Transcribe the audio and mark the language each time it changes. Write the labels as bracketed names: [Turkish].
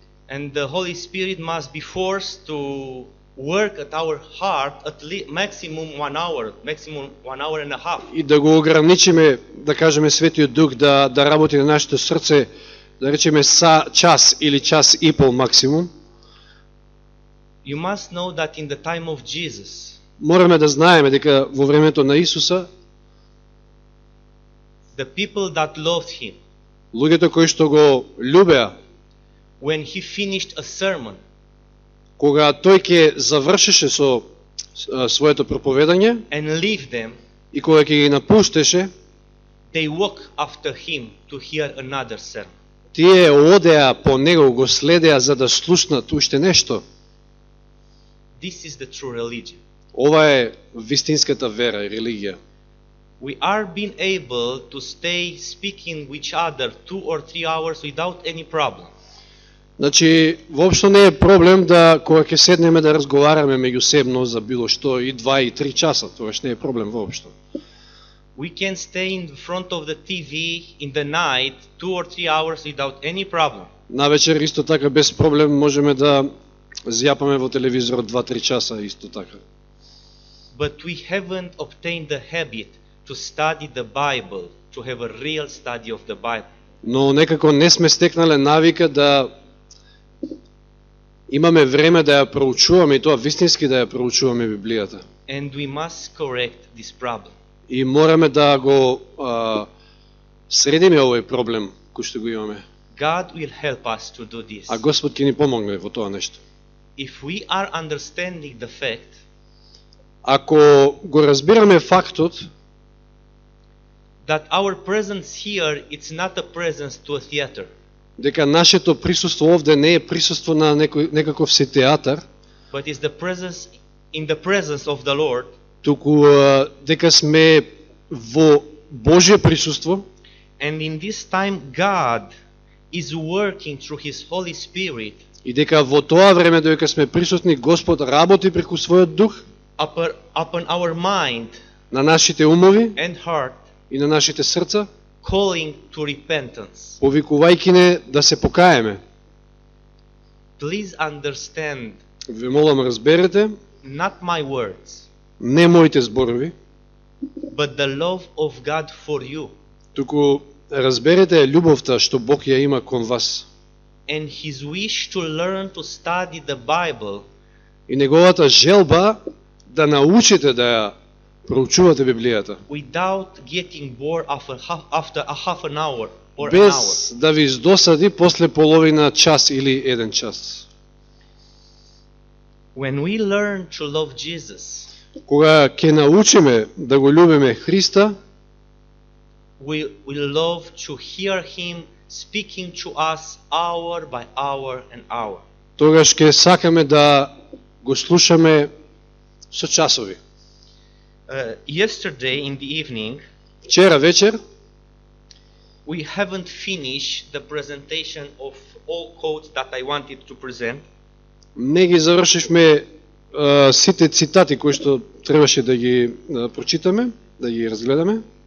[English] and the Holy Spirit must be forced to work at our heart at least maximum 1 hour, maximum 1 hour and a half. [Macedonian] и да го ограничиме, да кажеме Светиот Дух да работи на нашето срце, да речеме час или час и пол максимум. [English] You must know that in the time of Jesus, [Macedonian] Мораме да знаеме дека во времето на Исуса, [English] the people that loved Him, [Macedonian] луѓето кои што го љубеа, [English] when He finished a sermon, [Macedonian] кога тој ќе завршеше со своето проповедање [English] and leave them, [Macedonian] и кога ќе ги напуштеше, [English] they walk after Him to hear another sermon. [Macedonian] тие одеа по него, го следеа за да слушнат уште нешто. [English] This is the true religion. [Macedonian] Ова е вистинската вера и религија. [English] We are being able to stay speaking with each other 2 or 3 hours without any problem. [Macedonian] Значи, воопшто не е проблем да кога ќе седнеме да разговараме меѓусебно за било што и 2 и 3 часа, тогаш не е проблем воопшто. [English] We can stay in front of the TV in the night 2 or 3 hours without any problem. [Macedonian] Навечер исто така без проблем можеме да зјапаме во телевизорот 2-3 часа исто така. [English] But we haven't obtained the habit to study the Bible, to have a real study of the Bible. [Macedonian] Но некако не сме стекнале навика да имаме време да ја проучуваме и тоа вистински да ја проучуваме Библијата. [English] And we must correct this problem. [Macedonian] И мораме да го средиме овој проблем кој што го имаме. [English] God will help us to do this. [Macedonian] А Господ ќе ни помогне во тоа нешто. [English] If we are understanding the fact [Macedonian] Ако го разбираме фактот [English] that our presence here it's not a presence to a theater. [Macedonian] дека нашето присуство овде не е присуство на некаков си театар, [English] but is the presence in the presence of the Lord, [Macedonian] туку дека сме во Божје присуство. [English] And in this time God is working through His Holy Spirit [Macedonian] И дека во тоа време додека сме присутни, Господ работи преку својот дух [English] upon our mind [Macedonian] на нашите умови [English] and heart, [Macedonian] и на нашите срца, [English] calling to repentance. [Macedonian] повикувајќи не да се покаеме. [English] Please understand, [Macedonian] Ве молам, разберете, [English] not my words, [Macedonian] не моите зборови, [English] but the love of God for you [Macedonian] туку разберете љубовта што Бог ја има кон вас [English] and His wish to learn to study the Bible [Macedonian] и неговата желба да научите да ја проучувате Библијата, [English] without getting bored after a half an hour or an hour. [Macedonian] без да ви издосади после половина час или еден час. [English] When we learn to love Jesus, [Macedonian] Кога ќе научиме да го љубиме Христа, [English] we love to hear Him speaking to us hour by hour and hour. [Macedonian] тогаш ќе сакаме да го слушаме со часови. [English] Yesterday in the evening, [Macedonian] Вчера вечер [English] we haven't finished the presentation of all quotes that I wanted to present. [Macedonian] не ги завршивме сите цитати кои што требаше да ги прочитаме, да ги разгледаме.